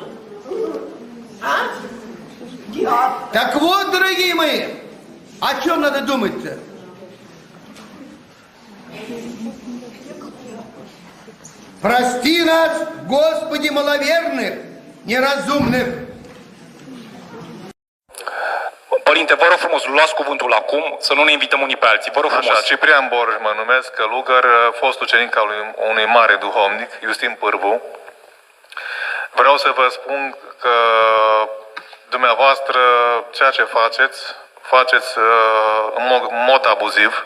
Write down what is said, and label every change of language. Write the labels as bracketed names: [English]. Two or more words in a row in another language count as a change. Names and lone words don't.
[Russian] Так вот, дорогие мои, о чем надо думать-то? Прости нас, Господи, маловерных, неразумных. [Romanian] Părinte, vă rog frumos, luați cuvântul acum, să nu ne invităm unii pe alții. Vă rog frumos. Așa, Ciprian Borj mă numesc, călugăr, fost ucenic al unui mare duhovnic, Iustin Pârvu. Vreau să vă spun că dumneavoastră, ceea ce faceți în mod abuziv.